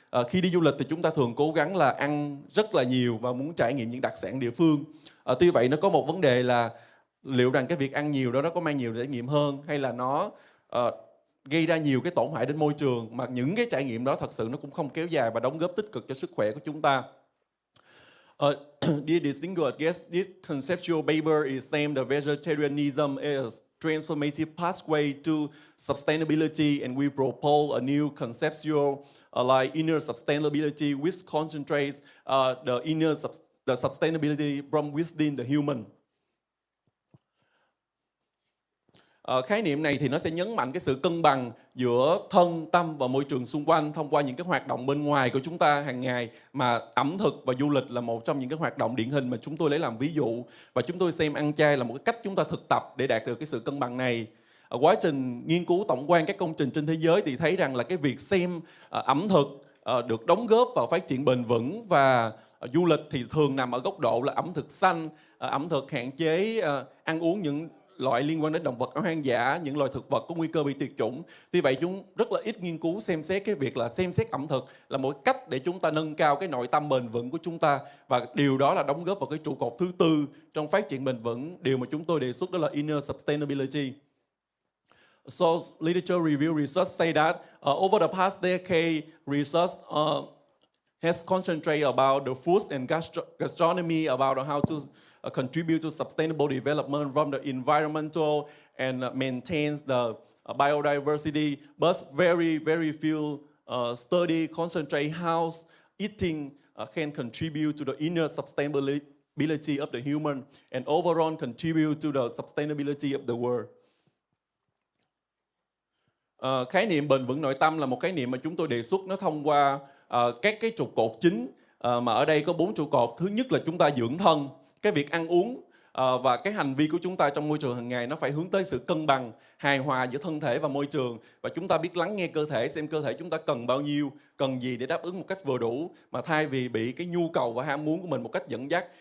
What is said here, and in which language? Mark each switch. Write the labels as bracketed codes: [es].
[vi] Khi đi du lịch thì chúng ta thường cố gắng là ăn rất là nhiều và muốn trải nghiệm những đặc sản địa phương. Tuy vậy nó có một vấn đề là liệu rằng cái việc ăn nhiều đó nó có mang nhiều trải nghiệm hơn, hay là nó gây ra nhiều cái tổn hại đến môi trường, mà những cái trải nghiệm đó thật sự nó cũng không kéo dài và đóng góp tích cực cho sức khỏe của chúng ta. [en] Dear distinguished guests, this conceptual paper is saying that vegetarianism is a transformative pathway to sustainability, and we propose a new conceptual like inner sustainability, which concentrates the sustainability from within the human. [vi] Khái niệm này thì nó sẽ nhấn mạnh cái sự cân bằng giữa thân, tâm và môi trường xung quanh thông qua những cái hoạt động bên ngoài của chúng ta hàng ngày, mà ẩm thực và du lịch là một trong những cái hoạt động điển hình mà chúng tôi lấy làm ví dụ, và chúng tôi xem ăn chay là một cái cách chúng ta thực tập để đạt được cái sự cân bằng này. Ở quá trình nghiên cứu tổng quan các công trình trên thế giới thì thấy rằng là cái việc xem ẩm thực được đóng góp vào phát triển bền vững và du lịch thì thường nằm ở góc độ là ẩm thực xanh, ẩm thực hạn chế ăn uống những loại liên quan đến động vật hoang dã, những loài thực vật có nguy cơ bị tuyệt chủng. Tuy vậy chúng rất là ít nghiên cứu xem xét cái việc là xem xét ẩm thực là một cách để chúng ta nâng cao cái nội tâm bền vững của chúng ta, và điều đó là đóng góp vào cái trụ cột thứ tư trong phát triển bền vững, điều mà chúng tôi đề xuất đó là inner sustainability. [en] So literature review research say that over the past decade, research has concentrated about the food and gastronomy, about how to contribute to sustainable development from the environmental and maintains the biodiversity, but very, very few study concentrate how eating can contribute to the inner sustainability of the human and overall contribute to the sustainability of the world. [vi] Khái niệm bền vững nội tâm là một khái niệm mà chúng tôi đề xuất nó thông qua các cái trụ cột chính, mà ở đây có 4 trụ cột. Thứ nhất là chúng ta dưỡng thân, cái việc ăn uống và cái hành vi của chúng ta trong môi trường hàng ngày nó phải hướng tới sự cân bằng, hài hòa giữa thân thể và môi trường, và chúng ta biết lắng nghe cơ thể, xem cơ thể chúng ta cần bao nhiêu, cần gì để đáp ứng một cách vừa đủ, mà thay vì bị cái nhu cầu và ham muốn của mình một cách dẫn dắt.